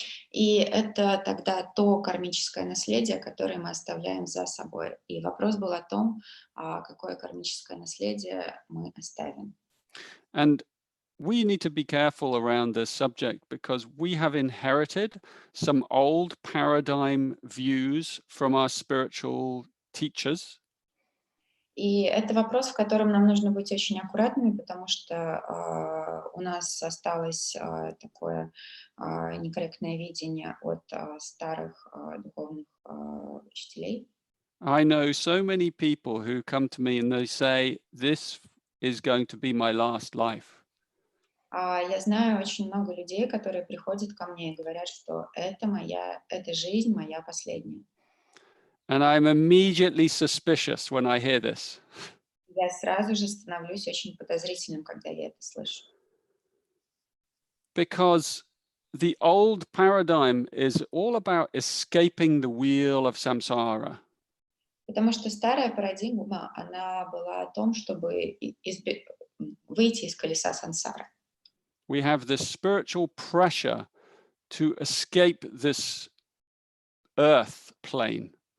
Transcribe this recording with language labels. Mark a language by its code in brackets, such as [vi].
[ru] И это тогда то кармическое наследие, которое мы оставляем за собой. И вопрос был о том, какое кармическое наследие мы оставим. [en] And we need to be careful around this subject because we have inherited some old paradigm views from our spiritual teachers. [ru] И это вопрос, в котором нам нужно быть очень аккуратными, потому что у нас осталось такое некорректное видение от старых духовных учителей. [en] I know so many people who come to me and they say, this is going to be my last life. [ru] Я знаю очень много людей, которые приходят ко мне и говорят, что эта жизнь моя последняя. [en] And I'm immediately suspicious when I hear this. [ru] Я сразу же становлюсь очень подозрительным, когда я это слышу. [en] Because the old paradigm is all about escaping the wheel of samsara. [ru] Потому что старая парадигма, она была о том, чтобы выйти из колеса сансары. [en] We have this spiritual pressure to escape this earth plane.